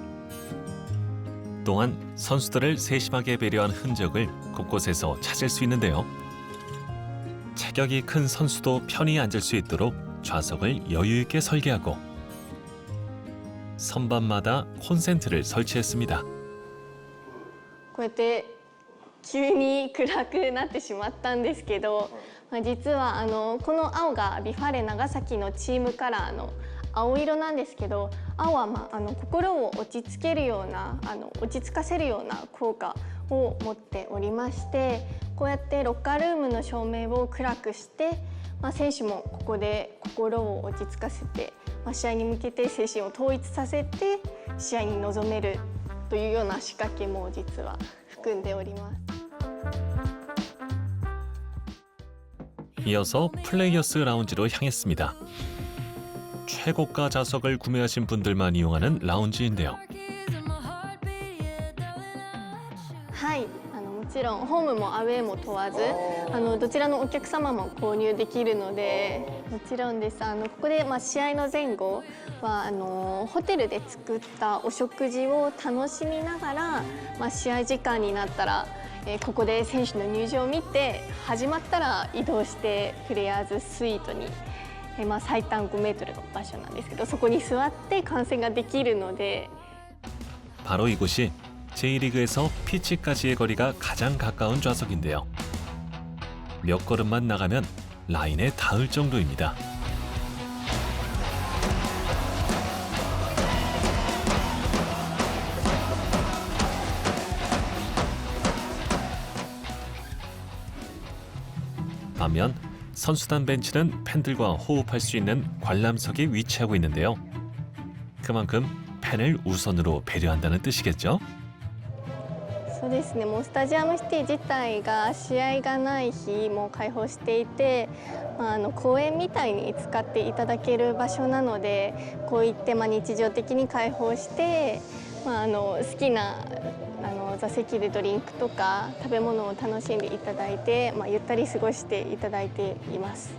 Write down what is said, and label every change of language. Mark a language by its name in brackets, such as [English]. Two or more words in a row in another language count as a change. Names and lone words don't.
[Korean] 또한 선수들을 세심하게 배려한 흔적을 곳곳에서 찾을 수 있는데요. 체격이 큰 선수도 편히 앉을 수 있도록 좌석을 여유 있게 설계하고 선반마다 콘센트를 설치했습니다. [Japanese] こうやって急に暗くなってしまったんですけど、実はこの青がビファレ長崎のチームカラーの青色なんですけど、青は、心を落ち着けるような落ち着かせるような効果を持っておりまして、こうやってロッカールームの照明を暗くして、選手もここで心を落ち着かせて、試合に向けて精神を統一させて試合に臨めるというような仕掛けも実は含んでおります。 [Korean] 이어서 플레이어스 라운지로 향했습니다. 최고가 좌석을 구매하신 분들만 이용하는 라운지인데요. [Japanese] はい、もちちろんホームもアウェーも問わずどちらのお客様も購入できるのでもちろんです。ここで、試合の前後はホテルで作ったお食事を楽しみながら、試合時間になったらここで選手の入場を見て始まったら移動してプレイヤーズスイートに、最短5メートルの場所なんですけどそこに座って観戦ができるので [Korean] 바로 이곳이 J리그에서 피치까지의 거리가 가장 가까운 좌석인데요. 몇 걸음만 나가면 라인에 닿을 정도입니다. 반면 선수단 벤치는 팬들과 호흡할 수 있는 관람석에 위치하고 있는데요. 그만큼 팬을 우선으로 배려한다는 뜻이겠죠? [Japanese] そうですね、もうスタジアムシティ自体が試合がない日も開放していて、公園みたいに使っていただける場所なのでこういって日常的に開放して、好きな座席でドリンクとか食べ物を楽しんでいただいて、ゆったり過ごしていただいています。